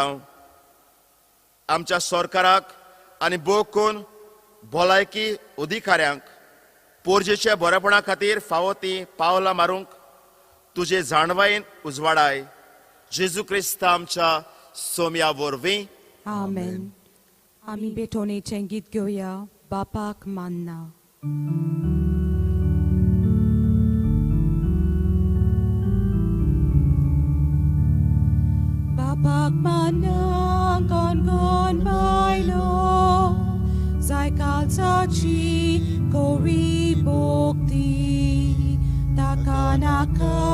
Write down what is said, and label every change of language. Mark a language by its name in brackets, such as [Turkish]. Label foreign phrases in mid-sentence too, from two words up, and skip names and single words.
[Konkani] आमच्या सरकाराक आनी भोवकून भलायकी अधिकाऱ्यांक पोरजेच्या बरेपणा खातीर फावो ती पावलां मारूंक तुजे जाणवायेन उजवाडाय. जेजू क्रिस्त आमच्या सोम्या वरवीं. आमेन. आमी बेटोनेचें गीत घेवया, बापाक मानना. Bapak manang kon bailo, zai kalsachi kori bokti, takanaka